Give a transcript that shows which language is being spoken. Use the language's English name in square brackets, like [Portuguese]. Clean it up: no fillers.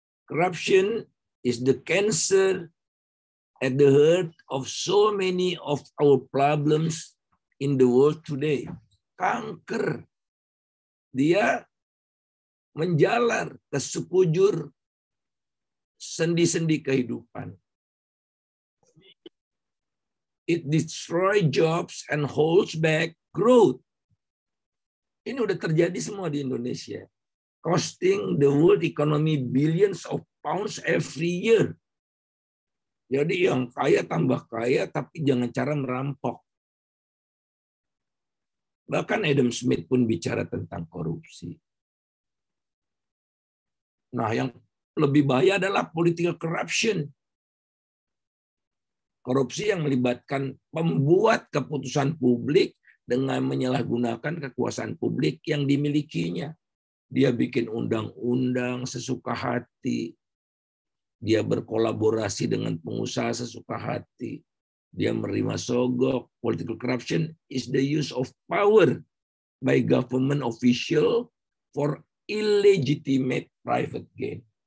[English] Corruption is the cancer at the heart of so many of our problems in the world today. [Indonesian] Kanker. Dia menjalar ke sekujur sendi-sendi kehidupan. [English] It destroys jobs and holds back growth. [Indonesian] Ini udah terjadi semua di Indonesia. [English] Costing the world economy billions of pounds every year. [Indonesian] Jadi yang kaya tambah kaya, tapi jangan cara merampok. Bahkan Adam Smith pun bicara tentang korupsi. Nah, yang lebih bahaya adalah [English] political corruption. [Indonesian] Korupsi yang melibatkan pembuat keputusan publik dengan menyalahgunakan kekuasaan publik yang dimilikinya. Dia bikin undang-undang sesuka hati. Dia berkolaborasi dengan pengusaha sesuka hati. Dia menerima sogok. [English] Political corruption is the use of power by government official for illegitimate private gain.